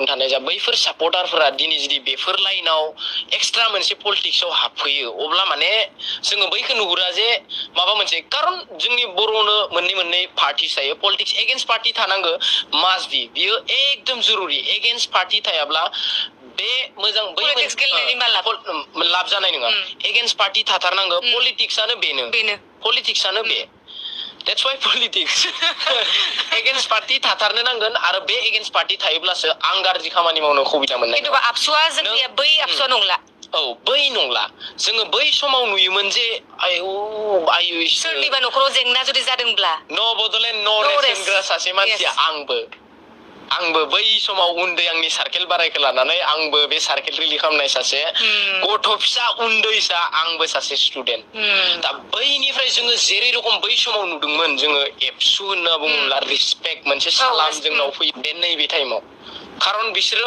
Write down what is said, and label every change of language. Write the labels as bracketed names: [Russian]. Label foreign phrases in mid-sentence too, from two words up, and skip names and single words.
[Bodo] थानाय जा बैफोर सापर्टारफोरा दिनै जुदि बेफोर लाइनाव एक्सट्रा मोनसे पलिटिक्सआव हाबफैयो अब्ला माने जोङो बैखौ नुहुरा जे माबा मोनसे कारन जोंनि बर'नो मोननै पार्टिस थायो [English] politics against party [Bodo] थानांगौ [English] must be [Bodo] बियो एकदम जरुरि [English] against party [Bodo] थायाब्ला बे मोजां बै लाब जानाय नङा [English] against party [Bodo] थाथारनांगौ पलिटिक्सआनो बेनो पलिटिक्सआनो बे [English] That's why politics. Against party [Bodo] थाथारनो नांगोन आरो बे [English] against party [Bodo] थायोब्लासो आं गाज्रि खामानि मावनो सुबिदा मोननाय खिन्थु आबसुआ जोंनिया बै आबसुआ नंला औ बै नंला जोङो बै समाव नुयोमोन जे आयु सोरनिबा न'खराव जेंना जुदि जादोंब्ला न' बड'लेण्ड न' रेसनग्रा सासे मानसिया आंबो बै समाव उन्दै आंनि सार्केल बारायखौ लानानै आंबो बे सार्केल रिलि खालामनाय सासे गथ' फिसा उन्दैसा आंबो सासे स्टुडेन्ट दा बैनिफ्राय जोङो जेरै रखम बै समाव नुदोंमोन जोङो एबसु होनना बुङोब्ला रिसपेक्ट मोनसे सालाम जोंनाव फैयो बे नैबे टाइमाव खारन बिसोरो